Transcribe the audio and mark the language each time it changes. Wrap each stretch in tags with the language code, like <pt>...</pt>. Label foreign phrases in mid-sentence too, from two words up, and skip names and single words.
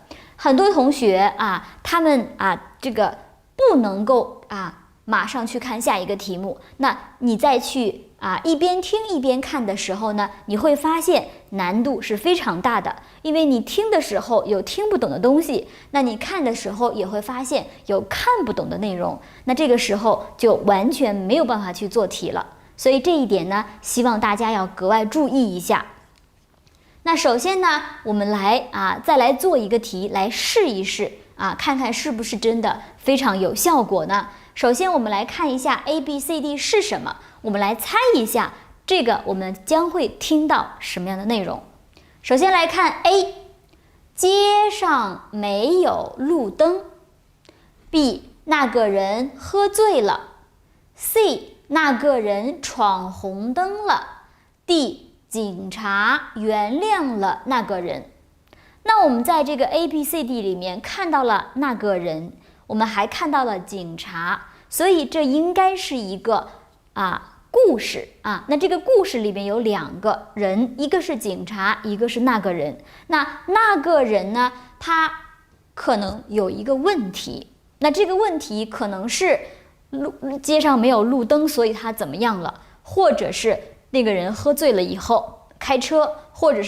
<zh>很多同學他們這個不能夠馬上去看下一個題目，那你再去一邊聽一邊看的時候呢，你會發現難度是非常大的，因為你聽的時候有聽不懂的東西，那你看的時候也會發現有看不懂的內容，那這個時候就完全沒有辦法去做題了。所以這一點呢，希望大家要格外注意一下。那首先呢，我們再來做一個題來試一試看看是不是真的非常有效果呢？首先我們來看一下 ABCD 是什麼，我們來猜一下這個我們將會聽到什麼樣的內容。首先來看 A， 街上沒有路燈。 B， 那個人喝醉了。 C， 那個人闖紅燈了。 D， 警察原諒了那個人。那我們在這個 ABCD 裡面看到了那個人，我們還看到了警察，所以這應該是一個故事那這個故事裡面有2個人，一個是警察，一個是那個人。那個人呢，他可能有一個問題，那這個問題可能是街上沒有路燈，所以他怎麼樣了，或者是那個人喝醉了以後開車，或者是</zh>